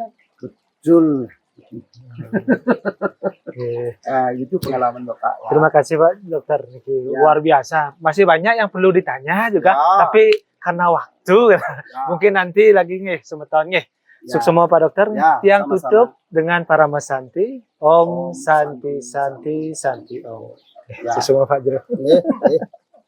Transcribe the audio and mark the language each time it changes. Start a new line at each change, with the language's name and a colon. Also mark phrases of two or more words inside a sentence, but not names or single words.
Indonesian: Betul. Itu pengalaman Bapak. Ya. Terima kasih Pak Dokter. Luar biasa. Masih banyak yang perlu ditanya juga, tapi karena waktu mungkin nanti lagi semeton Suksema Pak Dokter. Yang sama-sama. tutup dengan para Masanti.
Sanskrit: Om Santi Santi Santi Om.
Indonesian: Suksema Pak Jero.